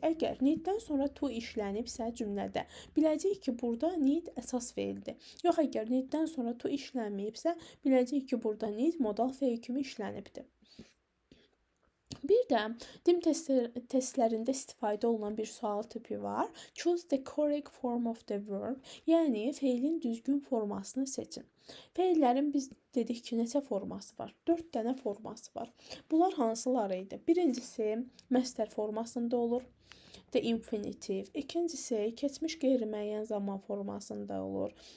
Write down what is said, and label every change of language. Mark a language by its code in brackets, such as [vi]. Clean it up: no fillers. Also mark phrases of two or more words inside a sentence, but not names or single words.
[az] Əgər needdən sonra to işlənibsə cümlədə, biləcəyik ki, burada need əsas feildir. Yox, əgər needdən sonra to işlənməyibsə, biləcəyik ki, burada need modal feil kimi işlənibdir. Bir də dim testlərində istifadə olunan bir sual tipi var. [en] Choose the correct form of the verb. [az] Yəni, feilin düzgün formasını seçin. Feillərin biz dedik ki, neçə forması var? 4 dənə forması var. Bunlar hansıları idi? Birincisi, məstər formasında olur. [en] The infinitive. [az] İkincisi, keçmiş qeyri-müəyyən zaman formasında olur.